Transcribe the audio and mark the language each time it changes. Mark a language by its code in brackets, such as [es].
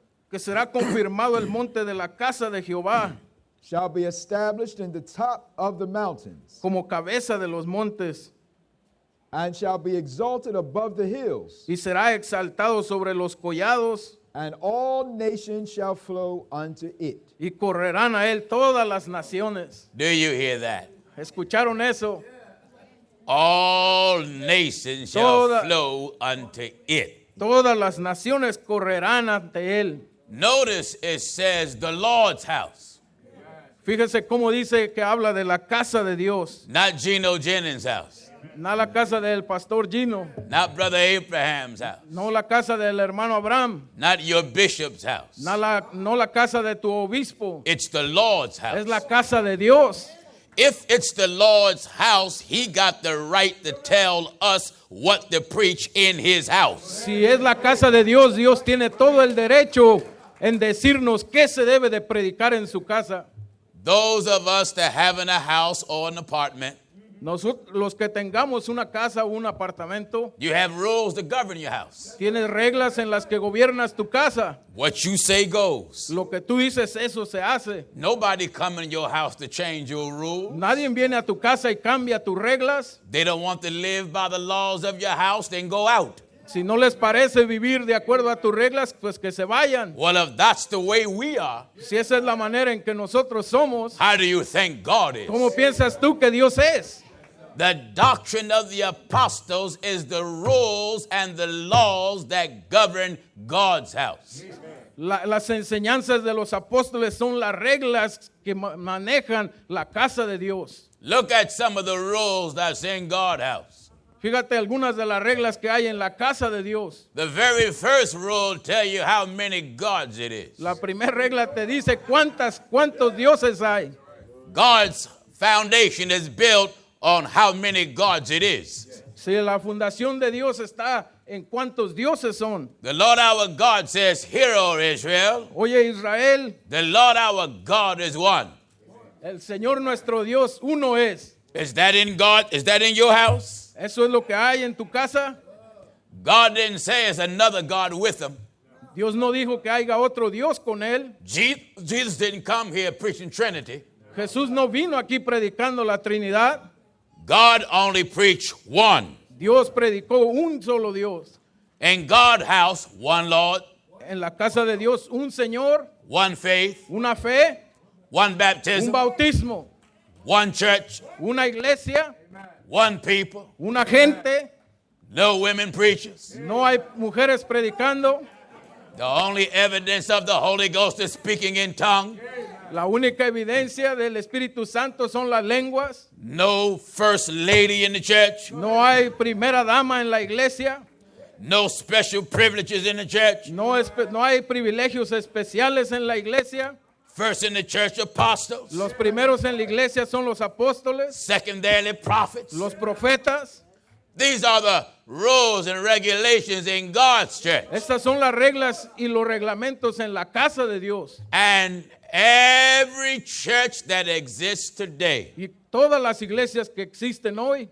[es] que será confirmado el monte de la casa de Jehová [en] shall be established in the top of the mountains, [es] como cabeza de los montes, [en] and shall be exalted above the hills, [es] y será exaltado sobre los collados, [en] and all nations shall flow unto it. [es] y correrán a él todas las naciones. [en] Do you hear that? [es] ¿Escucharon eso? [en] All nations shall [es] Toda- [en] flow unto it. [es] Todas las naciones correrán ante él. [en] Notice it says the Lord's house, [es] Fíjese cómo dice que habla de la casa de Dios, [en] not Geno Jennings' house, [es] no la casa del pastor Gino, [en] not Brother Abraham's house, [es] no la casa del hermano Abraham, [en] not your bishop's house. [es] no la casa de tu obispo, [en] It's the Lord's house. [es] es la casa de Dios. [en] If it's the Lord's house, he got the right to tell us what to preach in his house. [es] Si es la casa de Dios, Dios tiene todo el derecho en decirnos qué se debe de predicar en su casa. [en] Those of us that have in a house or an apartment, [es] Nosotros, los que tengamos una casa o un apartamento, [en] you have rules to govern your house. [es] tienes reglas en las que gobiernas tu casa. [en] What you say goes. [es] Lo que tú dices, eso se hace. [en] Nobody come in your house to change your rules. [es] Nadie viene a tu casa y cambia tus reglas. [en] They don't want to live by the laws of your house, then go out. [es] Si no les parece vivir de acuerdo a tus reglas, pues que se vayan. [en] Well, if that's the way we are, [es] Si esa es la manera en que nosotros somos, [en] how do you think God is? [es] ¿cómo piensas tú que Dios es? [en] The doctrine of the apostles is the rules and the laws that govern God's house. [es] Las enseñanzas de los apóstoles son las reglas que manejan la casa de Dios. [en] Look at some of the rules that's in God's house. [es] Fíjate algunas de las reglas que hay en la casa de Dios. [en] The very first rule tell you how many gods it is. [es] La primera regla te dice cuántos dioses hay. [en] God's foundation is built on how many gods it is. [es] Si la fundación de Dios está en cuántos dioses son. [en] The Lord our God says, "Hear, O Israel, [es] Oye Israel, [en] the Lord our God is one." [es] el Señor nuestro Dios uno es. [en] Is that in God? Is that in your house? [es] Eso es lo que hay en tu casa. [en] God didn't say it's another God with him. [es] Dios no dijo que haya otro Dios con él. [en] Jesus didn't come here preaching Trinity. [es] Jesús no vino aquí predicando la Trinidad. [en] God only preached one. [es] Dios predicó un solo Dios. [en] In God's house, one Lord, [es] En la casa de Dios, un Señor, [en] one faith, [es] una fe, [en] one [es] un [en] baptism, [es] bautismo, [en] one church, [es] una iglesia, [en] one people, [es] una gente. [en] no women preachers. [es] No hay mujeres predicando. [en] The only evidence of the Holy Ghost is speaking in tongue. [es] La única evidencia del Espíritu Santo son las lenguas. [en] No first lady in the church. [es] No hay primera dama en la iglesia. [en] No special privileges in the church. [es] No hay privilegios especiales en la iglesia. [en] First in the church, apostles. [es] Los primeros en la iglesia son los apóstoles, [en] Secondarily, prophets. [es] los profetas. [en] These are the rules and regulations in God's church. [es] Estas son las reglas y los reglamentos en la casa de Dios. [en] And every church that exists today, [es] Y todas las iglesias que existen hoy,